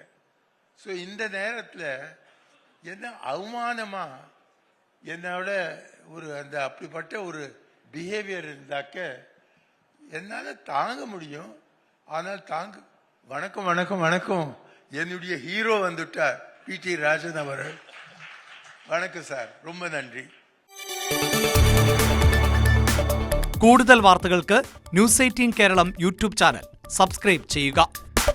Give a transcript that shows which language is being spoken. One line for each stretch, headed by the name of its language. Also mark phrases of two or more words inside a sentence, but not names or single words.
Tamil: ஸோ இந்த நேரத்தில் என்ன அவமானமா என்னோட ஒரு அந்த அப்படிப்பட்ட ஒரு பிஹேவியர் இருந்தாக்க என்னால் தாங்க முடியும். ஆனால் தாங்க. வணக்கம் வணக்கம் வணக்கம். என்னுடைய ஹீரோ வந்துட்டார், பிடி ராஜன் அவர்கள். வணக்கம் சார், ரொம்ப நன்றி.
Malayalam: കൂടുതൽ വാർത്തകൾക്ക് ന്യൂസ് 18 കേരളം യൂട്യൂബ് ചാനൽ സബ്സ്ക്രൈബ് ചെയ്യുക.